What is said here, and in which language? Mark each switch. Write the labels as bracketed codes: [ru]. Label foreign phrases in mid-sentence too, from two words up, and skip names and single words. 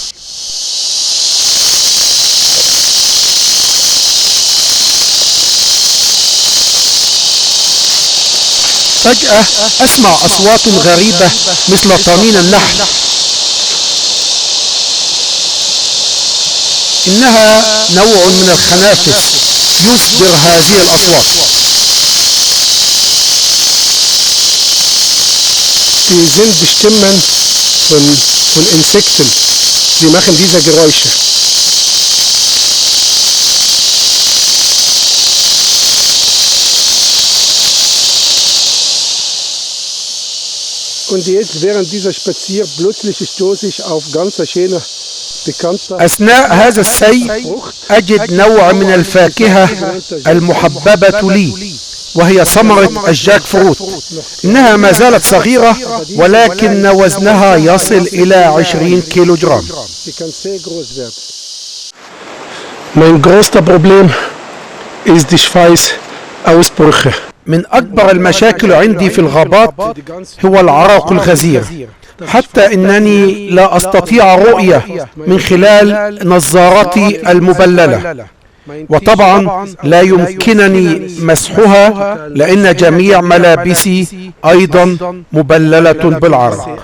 [ar] فجأة أسمع أصوات غريبة مثل طنين النحل. إنها نوع من الخنافس يصدر هذه الأصوات. [de] Die sind die Stimmen von Insekten. Die machen diese Geräusche. Und jetzt während dieser Spazier plötzlich stoße ich auf ganz schöne bekannte. [ar] أثناء هذا السير أجد نوع من الفاكهة المحببة لي، وهي ثمرة الجاك فروت. إنها ما زالت صغيرة، ولكن وزنها يصل إلى 20 كيلو جرام. [de] Mein größter Problem ist die Schweißausbrüche. [ar] من أكبر المشاكل عندي في الغابات هو العرق الغزير، حتى إنني لا أستطيع رؤية من خلال نظارتي المبللة، وطبعا لا يمكنني مسحها لأن جميع ملابسي أيضا مبللة بالعرق.